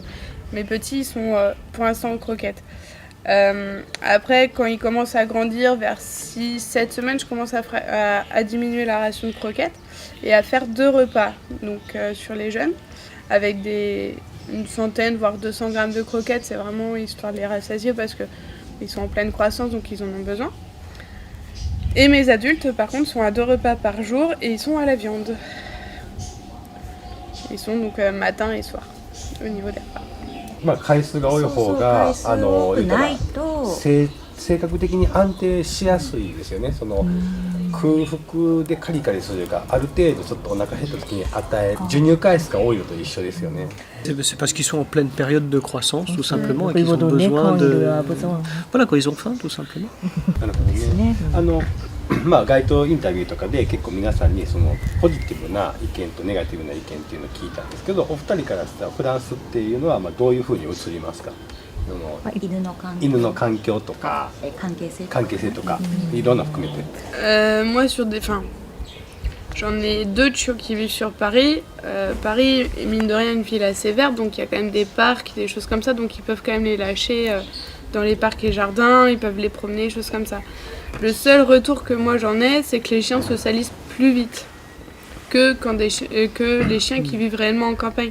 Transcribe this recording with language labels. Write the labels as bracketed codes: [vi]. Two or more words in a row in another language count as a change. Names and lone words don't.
[fr] Mes petits ils sont pour l'instant aux croquettes. Après, quand ils commencent à grandir, vers 6-7 semaines, je commence à diminuer la ration de croquettes et à faire 2 repas donc, sur les jeunes, avec une centaine, voire 200 grammes de croquettes. C'est vraiment histoire de les rassasier parce qu'ils sont en pleine croissance, donc ils en ont besoin. Et mes adultes, par contre, sont à 2 repas par jour et ils sont à la viande. Ils sont donc matin et soir, au niveau des repas. [ja] 回数が多い方が言うたら性格的に安定しやすいですよね。その空腹でカリカリするというか、ある程度ちょっとお腹減った時に授乳回数が多いのと一緒ですよね。 [fr] C'est parce qu'ils sont en pleine période de croissance, tout simplement, et qu'ils ont besoin de... Voilà, quand ils ont faim, tout simplement. [ja] なるほどね。街頭インタビューとかで結構皆さんにそのポジティブな意見とネガティブな意見っていうのを聞いたんですけど、お二人からしたらフランスっていうのはどういうふうに映りますか？犬の環境とか関係性とかいろんな含めて。 [fr] Moi j'en ai 2 chiots qui vivent sur Paris. Paris est mine de rien une ville assez verte, donc il y a quand même des parcs, des choses comme ça, donc ils peuvent quand même les lâcher dans les parcs et jardins, ils peuvent les promener, choses comme ça. Le seul retour que moi j'en ai, c'est que les chiens se salissent plus vite que les chiens qui vivent réellement en campagne.